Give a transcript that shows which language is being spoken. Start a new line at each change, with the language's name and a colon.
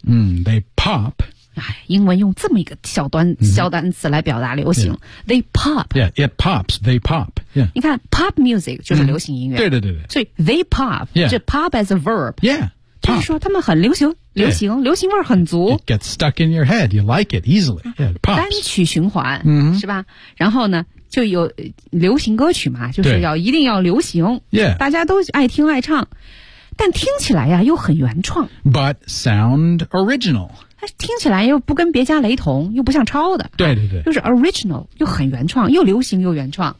English: 嗯、They pop
Chinese: 英文用这么一个小端、嗯、小单词来表达流行、
English: yeah. They pop Yeah, it pops, they pop、yeah.
Chinese: 你看 pop music 就是流行音乐、嗯、对对对对所以
English: they pop、 yeah. 这 pop as a verb Yeah, pop
Chinese: 就是说他们很流行流行、
English: yeah.
Chinese: 流行味儿很足
English: It gets stuck in your head, you like it easily Yeah, pops
Chinese: 单曲循环、嗯、是吧然后呢就有流行歌曲嘛就是要一定要流行、
English: yeah.
Chinese: 大家都爱听爱唱但听起来呀又很原创
English: but sound original
Chinese: 听起来又不跟别家雷同又不像抄的对对对、啊、就是 original 又很原创又流行又原创